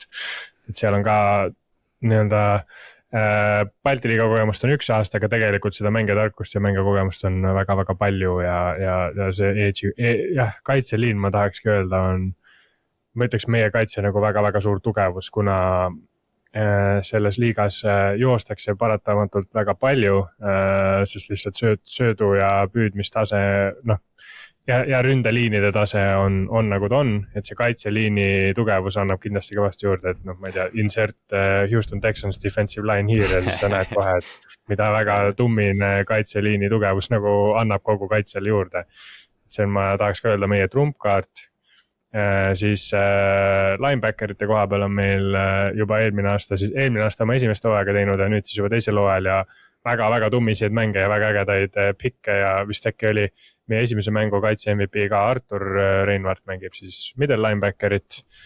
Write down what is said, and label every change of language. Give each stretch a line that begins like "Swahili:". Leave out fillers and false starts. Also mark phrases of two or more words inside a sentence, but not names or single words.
Estonian: Et seal on ka nii-öelda Balti liiga kogemust on 1 aasta, aga tegelikult seda mängijatarkust ja mängijakogemust on väga-väga palju ja see kaitseliin ma tahakski öelda on, ma ütleks meie kaitse nagu väga-väga suur tugevus, kuna selles liigas joostakse paratamatult väga palju, sest lihtsalt söödu ja püüdmistase, noh, ja ründeliinide tase on nagu ta on, et see kaitseliini tugevus annab kindlasti kõvasti juurde, et noh, ma ei tea,
English: insert Houston Texans defensive line here
Estonian: ja siis sa näed kohe, et mida väga tummine kaitseliini tugevus nagu annab kogu kaitsele juurde. See on, ma tahaks ka öelda, meie trumpkaart. Siis linebackerite koha peal on meil juba eelmine aasta oma esimest hooaega teinud ja nüüd siis juba teisel hooajal ja väga-väga tummiseid mänge ja väga ägedaid pikke ja vist äkki oli meie esimese mängu kaitse MVP ka Artur Reinvart mängib siis
English: middle linebackerit.